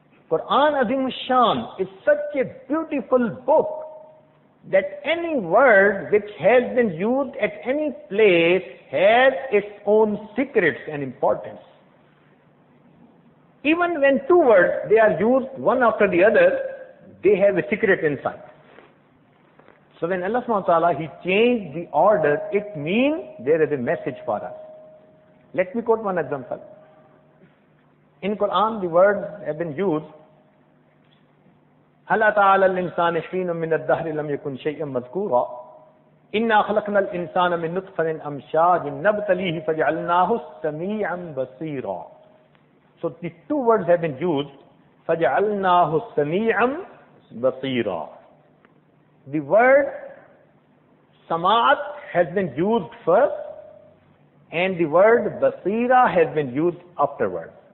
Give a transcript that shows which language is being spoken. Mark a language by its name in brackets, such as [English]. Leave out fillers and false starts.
[English] Quran Azim Shan is such a beautiful book that any word which has been used at any place has its own secrets and importance. Even when 2 words, they are used one after the other, they have a secret inside. So when Allah subhanahu wa ta'ala, he changed the order, it means there is a message for us. Let me quote one example. In Quran, the words have been used, [Arabic] هَلْ أَتَى عَلَى الْإِنسَانِ حِينٌ مِّنَ الدَّهْرِ لَمْ يَكُنْ شَيْئًا مَذْكُورًا إِنَّا خَلَقْنَا الْإِنسَانَ مِن نُطْفَةٍ أَمْشَاجٍ نَبْتَلِيهِ فَجَعَلْنَاهُ سَمِيعًا بَصِيرًا. [English] So the 2 words have been used, [Arabic] فَجَعَلْنَاهُ سَمِيعًا بَصِيرًا. [English] The word sama'at has been used first, and the word basira has been used afterwards.